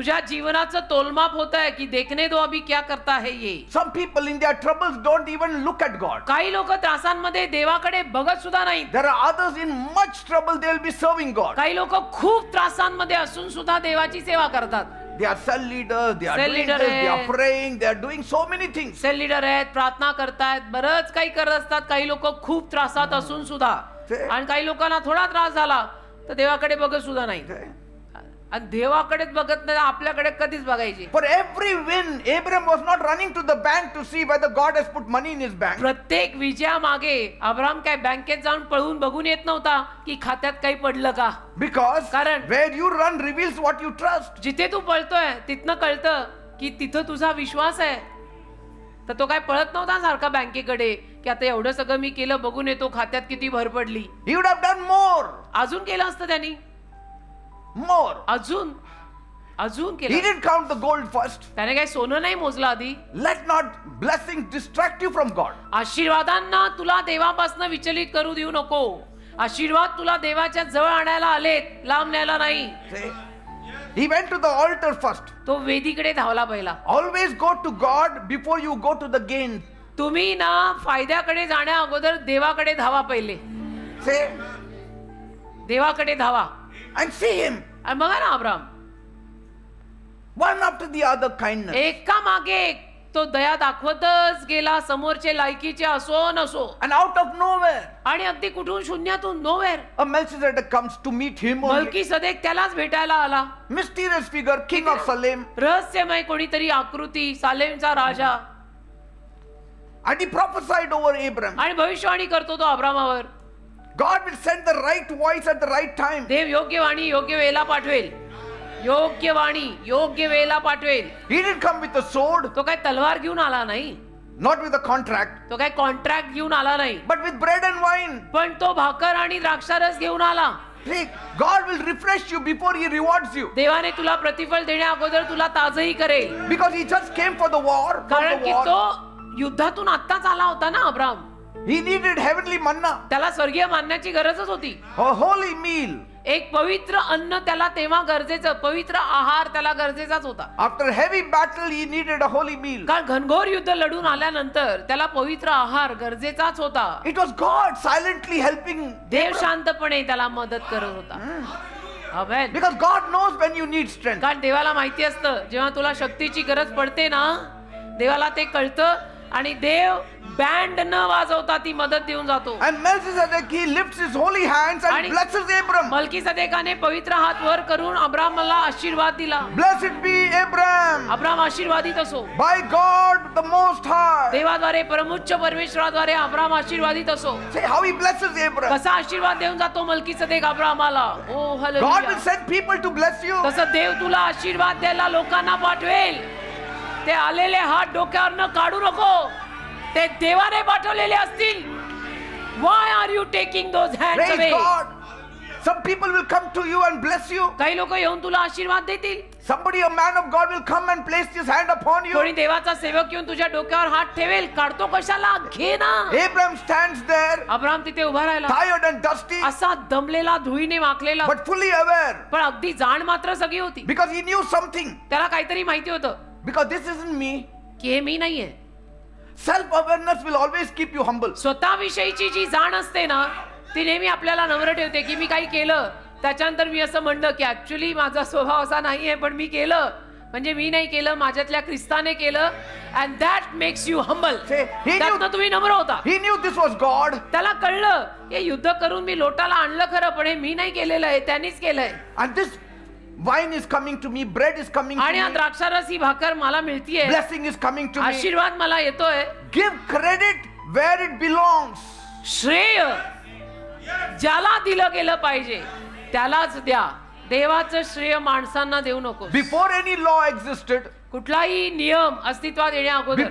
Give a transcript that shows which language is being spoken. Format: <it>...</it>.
<mr>तुझ्या जीवनाचं तोलमाप होत आहे की</mr> <hi>देखने दो अभी क्या करता है ये.</hi> <en>Some people in their troubles don't even look at God.</en> <mr>काही लोक त्रासांमध्ये देवाकडे बघत सुद्धा नाहीत.</mr> <en>There are others in much trouble, they will be serving God.</en> <mr>काही लोक खूप त्रासांमध्ये असून सुद्धा देवाची सेवा करतात.</mr> <en>They are cell leaders, they are Cell doing leader this, they are hai. praying, they are doing so many things.</en> <mr>Sale leader आहेत, प्रार्थना करतायत, बरंच काही करत असतात. काही लोक खूप त्रासात असून सुद्धा. ते- आणि काही लोकांना थोडा त्रास झाला तर देवाकडे बघत सुद्धा नाही. आणि देवाकडेच बघत नाही, आपल्याकडे कधीच बघायची.</mr> <en>For every win, Abraham was not running to the bank to see whether God has put money in his bank.</en> <mr>प्रत्येक विजयामागे अब्राम काय बँकेत जाऊन पळून बघून येत नव्हता की खात्यात काही पडलं का.</mr> <en>Because</en> <mr>कारण-</mr> <en>where you run reveals what you trust.</en> <mr>जिथे तू पळतोय तिथनं कळतं की तिथं तुझा विश्वास आहे. तर तो काय पळत नव्हता सारखा बँकेकडे की आता एवढं सगळं मी केलं, बघून येतो खात्यात किती भर पडली.</mr> <en>He would have done more.</en> <mr>अजून केलं असतं त्यांनी,</mr> <en>More.</en> <mr>अजून</mr> <en>He</en> <mr>केलं.</mr> <en>didn't count the gold first.</en> <mr>त्याने काही सोनं नाही मोजलं आधी.</mr> <en>Let not blessings distract you from God.</en> <mr>आशीर्वादांना तुला देवापासून विचलित करू देऊ नको. आशीर्वाद तुला देवाच्या जवळ आणायला आलेत, लांब न्यायला नाही.</mr> <en>See? He went to the altar first.</en> <mr>तो वेदीकडे धावला पहिला.</mr> <en>Always go to God before you go to the gain.</en> <mr>तुम्ही ना फायद्याकडे जाण्या अगोदर देवाकडे धावा पहिले.</mr> <en>Say,</en> <mr>देवाकडे धावा.</mr> <en>and see Him.</en> <mr>आणि बघा ना Abram,</mr> <en>One after the other kindness.</en> <mr>एका मागे एक तो दया दाखवतच गेला, समोरचे लायकीचे असो नसो.</mr> <en>And out of nowhere,</en> <mr>आणि अगदी कुठून शून्यातून, नोवेर,</mr> <en>a Melchizedek comes to meet him only.</en> <mr>Melchi सदेक त्यालाच भेटायला आला.</mr> <en>Mysterious figure, king of Salem.</en> <mr>रहस्यमय कोणीतरी आकृती, सालेमचा राजा.</mr> <en>And he prophesied over Abram.</en> <mr>आणि भविष्यवाणी करतो तो अब्रामावर.</mr> <en>God will send the right voice at the right time.</en> <mr>देव योग्य वाणी योग्य वेळेला पाठवेल. योग्य वाणी योग्य वेळेला पाठवेल.</mr> <en>He didn't come with a sword,</en> <mr>तो काय तलवार घेऊन आला नाही,</mr> <en>not with a contract,</en> <mr>तो काय कॉन्ट्रॅक्ट घेऊन आला नाही,</mr> <en>but with bread and wine.</en> <mr>पण तो भाकर आणि द्राक्षारस घेऊन आला.</mr> <en>See, God will refresh you before He rewards you.</en> <mr>देवाने तुला प्रतिफल देण्या अगोदर तुला ताजही करेल.</mr> <en>Because He just came for the war. From</en> <mr>कारण</mr> <en>the</en> <mr>की</mr> <en>war.</en> <mr>तो युद्धातून आत्ताच आला होता ना Abram.</mr> <en>He needed heavenly manna,</en> <mr>त्याला स्वर्गीय मानण्याची गरजच होती.</mr> <en>a holy meal.</en> <mr>एक पवित्र अन्न त्याला तेव्हा गरजेचं, पवित्र आहार त्याला गरजेचाच होता.</mr> <en>After heavy battle, He needed a holy meal.</en> <mr>कारण घनघोर युद्ध लढून आल्यानंतर त्याला पवित्र आहार गरजेचाच होता.</mr> <en>It was God silently helping.</en> <mr>देव शांतपणे त्याला मदत करत होता. आमेन.</mr> <en>Because God knows when you need strength.</en> <mr>कारण देवाला माहिती असतं जेव्हा तुला शक्तीची गरज पडते ना, देवाला ते कळतं आणि देव बँड न वाजवता ती मदत देऊन जातो.</mr> <en>And Melchizedek, he lifts his holy hands and</en> <mr>आणि-</mr> <en>blesses Abram.</en> <mr>मलकी सदेकाने पवित्र हात वर करून अब्रामला आशीर्वाद दिला.</mr> <en>Blessed be Abram</en> <mr>अब्राम आशीर्वादित असो.</mr> <en>by God the Most High.</en> <mr>देवाद्वारे परमोच्च परमेश्वराद्वारे Abram आशीर्वादित असो.</mr> <en>Say how he blesses Abram.</en> <mr>कसा आशीर्वाद देऊन जातो Melchi सदेक अब्रामाला. O</mr> <en>God hallelujah. will send people to bless you.</en> <mr>तसं देव तुला आशीर्वाद द्यायला लोकांना पाठवेल. ते आलेले हात डोक्यावर न काढू नको, ते देवाने पाठवलेले असतील.</mr> <en>Why are you taking those hands Praise away? God. Some people will come to you and bless you.</en> <mr>काही लोक येऊन तुला आशीर्वाद देतील.</mr> <en>Somebody, a man of God, will come and place his hand upon you.</en> <mr>कोणी देवाचा सेवक येऊन तुझ्या डोक्यावर हात ठेवेल. काढतो कशाला, घे ना.</mr> <en>Abram stands there,</en> <mr>अब्राम तिथे उभा राहिला,</mr> <en>tired and dusty,</en> <mr>असा दमलेला, धुळीने माखलेला,</mr> <en>but fully aware.</en> <mr>पण अगदी जाण मात्र सगळी होती.</mr> <en>Because he knew something.</en> <mr>त्याला काहीतरी माहिती होतं</mr> <en>Because this isn't me.</en> <mr>की हे मी नाहीये.</mr> <en>Self-awareness will always keep you humble.</en> <mr>स्वतःविषयीची जी जाण असते ना, ती नेहमी आपल्याला नम्र ठेवते. की मी काही केलं त्याच्यानंतर मी असं म्हणलं की ऍक्च्युली माझा स्वभाव असा नाहीये, पण मी केलं म्हणजे मी नाही केलं, माझ्यातल्या ख्रिस्ताने केलं.</mr> <en>And that makes you humble. Say, he knew,</en> <mr>त्यातनं तुम्ही नम्र होता.</mr> <en>he knew this was God.</en> <mr>त्याला कळलं हे युद्ध करून मी लोटाला आणलं खरं, पण हे मी नाही केलेलं आहे, त्यांनीच केलंय.</mr> <en>And this wine is coming to me, bread is coming to</en> <mr>आणि हा</mr> <en>me,</en> <mr>द्राक्षारस ही भाकर मला मिळतीये,</mr> <en>blessing is coming to me.</en> <mr>आशीर्वाद मला येतोय.</mr> <en>Give credit where it belongs.</en> <mr>श्रेय ज्याला दिलं गेलं पाहिजे त्यालाच द्या. देवाचं श्रेय माणसांना देऊ नको.</mr> <en>Before any law existed,</en> <mr>कुठलाही नियम अस्तित्वात येण्या अगोदर,</mr>